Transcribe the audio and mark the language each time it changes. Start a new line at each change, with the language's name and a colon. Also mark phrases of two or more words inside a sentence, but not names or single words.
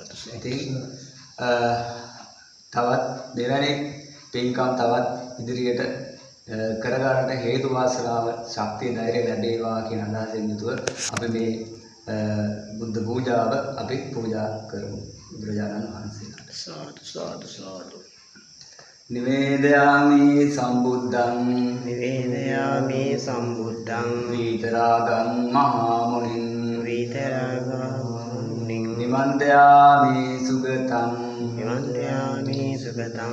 Sinhala: ඉතින් තවත් දෙවැනි පින්කම් තවත් ඉදිරියට කරගන්නට හේතු වාසනාව ශක්තිය ධෛර්යය ලැබේවා කියන අදහසින් යුතුව අපි මේ බුද්ධ පූජාව අපි පූජා කරමු බුදුරජාණන් වහන්සේට. සාදු සාදු සාදු
Pali: නිවේදයාමි සම්බුද්ධං නිවේදයාමි සම්බුද්ධං විතරාගං මහා මුනින් විතරාගං නිමන්තයාමි සුගතං නිමන්තයාමි සුගතං